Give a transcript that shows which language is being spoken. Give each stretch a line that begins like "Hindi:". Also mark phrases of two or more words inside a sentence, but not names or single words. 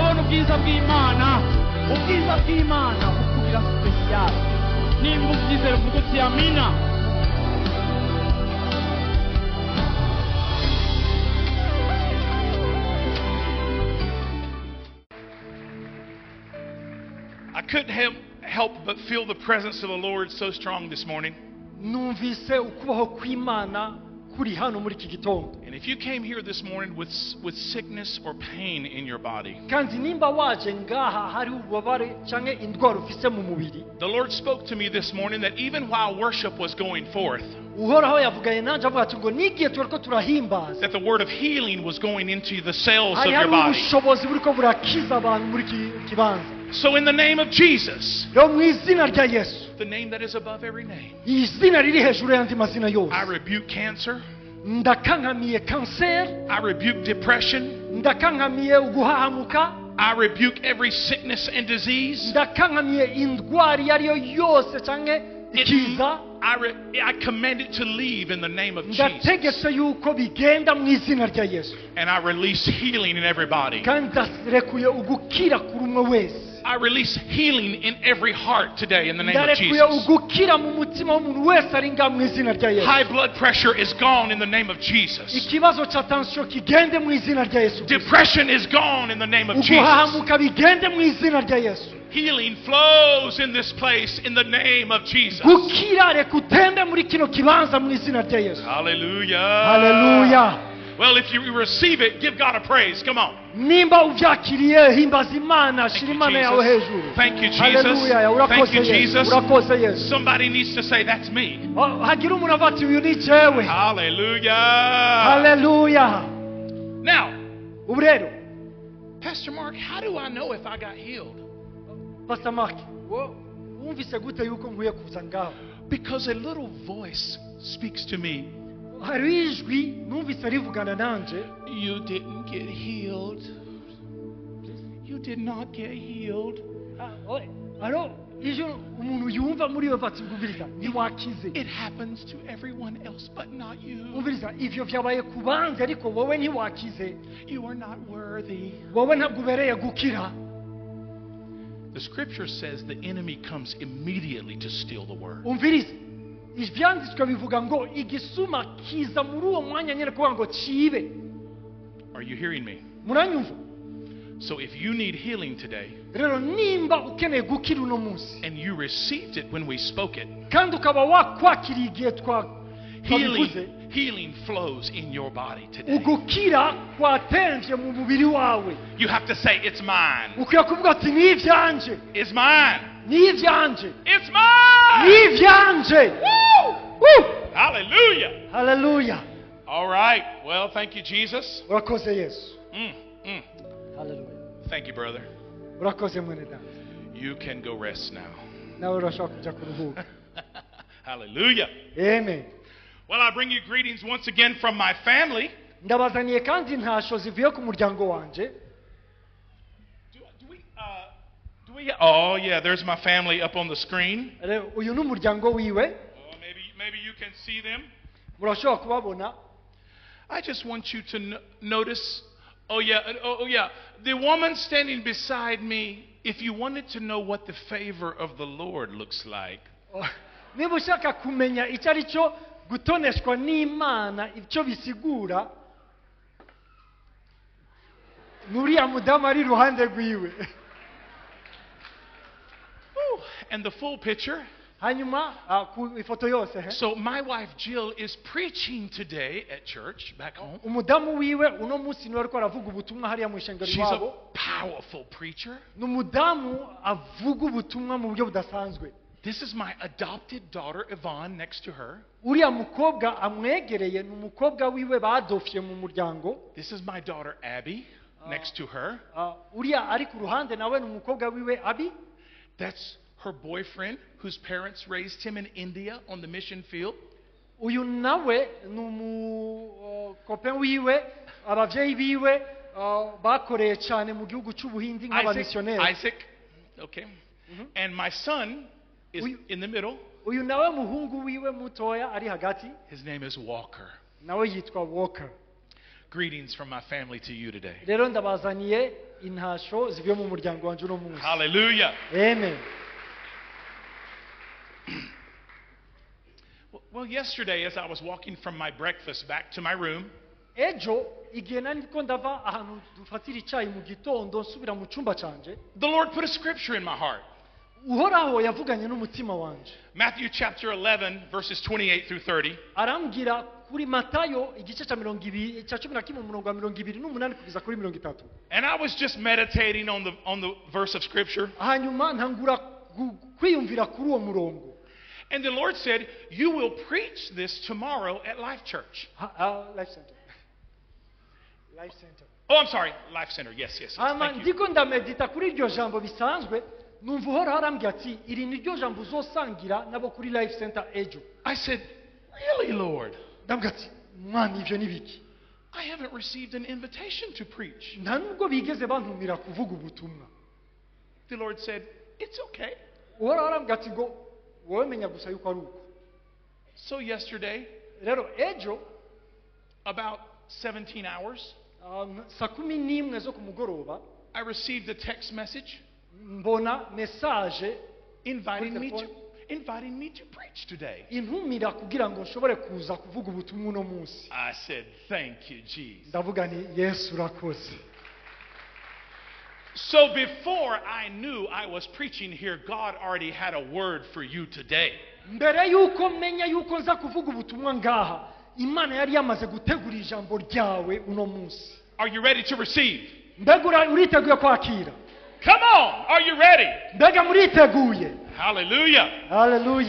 Rundi: ubwiza bw'Imana bukubira special nimba ubyizera vuga uti amina.
English: I couldn't help but feel the presence of the Lord so strong this morning.
Rundi: Numvise ukubaho kw'Imana kuri hano muri iki gitondo.
English: And if you came here this morning with sickness or pain in your body,
Rundi: kandi nimba waje ngaha hari ububabare canke indwara ufise mu mubiri,
English: the Lord spoke to me this morning that even while worship was going forth,
Rundi: uhoraho yavuganye nanje avuga ati ngo nigiye turiko turahimbaza,
English: that the word of healing was going into the cells of
Rundi: hari
English: your body.
Rundi: ubushobozi buriko burakiza abantu muri kibanza.
English: So in the name of Jesus,
Rundi: Yo mu izina rya Yesu,
English: the name that is above every name,
Rundi: izina riri hejuru y'andi mazina yose,
English: I rebuke cancer,
Rundi: ndakankamiye kanseri,
English: I rebuke depression,
Rundi: ndakankamiye uguhahamuka,
English: I rebuke every sickness and disease.
Rundi: ndakankamiye indwara iyo ariyo yose canke ikiza,
English: I command it to leave in the name of Jesus.
Rundi: ndategetse yuko bigenda mu izina rya Yesu,
English: And I release healing in everybody.
Rundi: kandi ndarekuye ugukira kuri umwe wese.
English: I release healing in every heart today in the name of
Rundi: ndarekuye
English: Jesus.
Rundi: ugukira mu mutima w'umuntu wese ari ngaha mu izina rya Yesu.
English: High blood pressure is gone in the name of Jesus.
Rundi: Ikibazo cha tension kigende mu izina rya Yesu.
English: Depression is gone in the name of Jesus.
Rundi: Uguhahamuka bigende mu izina rya Yesu.
English: Healing flows in this place in the name of Jesus.
Rundi: Gukira rekutembe muri kino kibanza mu izina rya Yesu.
English: Hallelujah. Hallelujah. Well, if you receive it, give God a praise. Come on.
Rundi: Nimba uvyakiriye himbaza Imana, shira Imana yawe hejuru.
English: Thank you, Jesus. Hallelujah. Thank you, Jesus.
Rundi: Urakoze Yesu.
English: Somebody needs to say, that's me.
Rundi: Hagira umuntu avati uyu ni jewe.
English: Hallelujah. Hallelujah. Now,
Rundi: Ubu rero,
English: Pastor Mark, how do I know if I got healed?
Rundi: Pastor Mark, wumvise gute yuko nkwiye kuza ngaho?
English: Because a little voice speaks to me.
Rundi: Hari ijwi numvise rivugana nanje.
English: You didn't get healed. You did not get healed.
Rundi: Alo, ijwi umuntu yumva muri yo vati ngumviriza ntiwakize.
English: It happens to everyone else but not you.
Rundi: Umviriza ivyo vyabaye kubanze ariko wowe ntiwakize.
English: You are not worthy.
Rundi: Wowe ntabwo ubereye gukira.
English: The scripture says the enemy comes immediately to steal the word.
Rundi: Umviriza ivyanditswe bivuga ngo igisuma kiza muri uwo mwanya nyene kuvuga ngo cibe.
English: Are you hearing me?
Rundi: Muranyumva?
English: So if you need healing today,
Rundi: rero nimba ukeneye gukira uno munsi,
English: and you received it when we spoke it,
Rundi: kandi ukaba wakwakiriye igihe
English: healing flows in your body today.
Rundi: ugukira kwatemvye mu mubiri wawe.
English: You have to say, it's mine.
Rundi: Ukwiye kuvuga ati ni ivyanje.
English: It's mine.
Rundi: Ni ivyanje.
English: It's mine.
Rundi: Ni ivyanje.
English: Woo! Woo! Hallelujah. Hallelujah. All right. Well, thank you, Jesus.
Rundi: Urakoze Yesu.
English: Hallelujah. Thank you, brother.
Rundi: Urakoze mwene data.
English: You can go rest now.
Rundi: Nawe urashobora kuja kuruhuka.
English: Hallelujah. Amen. Well, I bring you greetings once again from my family.
Rundi: Ndabazaniye kandi ntasho zivuye ku muryango wanje.
English: Oh, yeah, there's my family up on the screen.
Rundi: Uyu ni umuryango wiwe.
English: Oh, maybe you can see them.
Rundi: Murashobora kubabona.
English: I just want you to notice. Oh yeah. The woman standing beside me, if you wanted to know what the favor of the Lord looks like.
Rundi: Niba ushaka kumenya icyo ari cyo gutoneshwa n'Imana, icyo bisigura, nuriya mudamu ari iruhande rwiwe.
English: And the full picture.
Rundi: Hanyuma ku ifoto yose.
English: So my wife Jill is preaching today at church back home.
Rundi: Umudamu wiwe uno munsi niwe ariko aravuga ubutumwa hariya mu ishengero iwabo.
English: She's a powerful preacher.
Rundi: N'umudamu avuga ubutumwa mu buryo budasanzwe.
English: This is my adopted daughter Yvonne next to her.
Rundi: Uriya mukobwa amwegereye ni umukobwa wiwe badofye mu muryango.
English: This is my daughter Abby next to her.
Rundi: Uriya ari ku ruhande nawe ni umukobwa wiwe Abby.
English: That's her boyfriend, whose parents raised him in India on the mission field.
Rundi: Uyu nawe ni umukopen wiwe, abavyeyi biwe bakoreye cyane mu gihugu cy'ubuhindi nk'abamissionnaire.
English: Isaac, okay. And my son is in the middle.
Rundi: Uyu nawe muhungu wiwe mutoya ari hagati.
English: His name is Walker.
Rundi: Nawe yitwa Walker.
English: Greetings from my family to you today.
Rundi: Rero ndabazaniye intasho zivuye mu muryango wanje uno munsi.
English: Hallelujah. Amen. Well, yesterday as I was walking from my breakfast back to my room,
Rundi: Ejo igihe nari ndiko ndava ahantu dufatira icyayi mu gitondo nsubira mu cyumba canje,
English: the Lord put a scripture in my heart.
Rundi: Uhoraho yavuganye n'umutima wanje.
English: Matthew chapter 11 verses 28 through 30.
Rundi: Arambwira kuri Matayo igice cya 11 umurongo wa 28 kugeza kuri 30.
English: And I was just meditating on the verse of scripture.
Rundi: Hanyuma ntangura kwiyumvira kuri uwo murongo.
English: And the Lord said, "You will preach this tomorrow at Life Church." Life Center. Life Center. Oh, I'm sorry, Life Center. Yes.
Rundi: Hanyuma
English: Thank you.
Rundi: ndiko ndamedita kuri iryo jambo bisanzwe, numva Uhoraho arambwira ati iri ni ryo jambo uzosangira nabo kuri Life Center ejo.
English: I said, "Really, Lord?
Rundi: Ndambwira ati mwami ivyo ni biki?
English: I haven't received an invitation to preach."
Rundi: Nta nubwo bigeze bantumira kuvuga ubutumwa.
English: The Lord said, "It's okay."
Rundi: Uhoraho arambwira ati ngo wowe menya gusa yuko ari uko.
English: So yesterday,
Rundi: Rero ejo
English: about 17 hours,
Rundi: saa 11 zo ku mugoroba
English: I received a text message
Rundi: mbona message
English: inviting me to preach today.
Rundi: intumira kugira ngo nshobore kuza kuvuga ubutumwa uno munsi.
English: I said, "Thank you, Jesus."
Rundi: Ndavuga ni Yesu urakoze.
English: So before I knew I was preaching here, God already had a word for you today.
Rundi: Mbere yuko menya yuko nza kuvuga ubutumwa ngaha, Imana yari yamaze gutegura ijambo ryawe uno munsi.
English: Are you ready to receive?
Rundi: Mbega uriteguye kwakira?
English: Come on, are you ready?
Rundi: Mbega muriteguye?
English: Hallelujah. Hallelujah.